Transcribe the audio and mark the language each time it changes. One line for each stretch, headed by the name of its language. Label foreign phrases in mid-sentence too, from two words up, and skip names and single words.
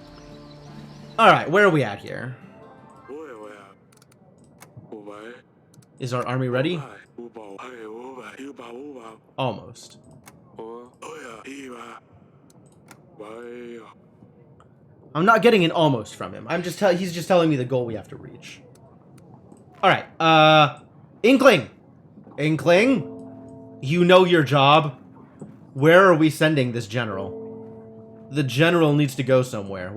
English: Alright, where are we at here? Boy. Boy. Is our army ready? 烏寶係烏寶要寶烏寶 Almost. 我呀依吧喂呀 I'm not getting an almost from him. He's just telling me the goal we have to reach. All right. Inkling. You know your job. Where are we sending this general? The general needs to go somewhere.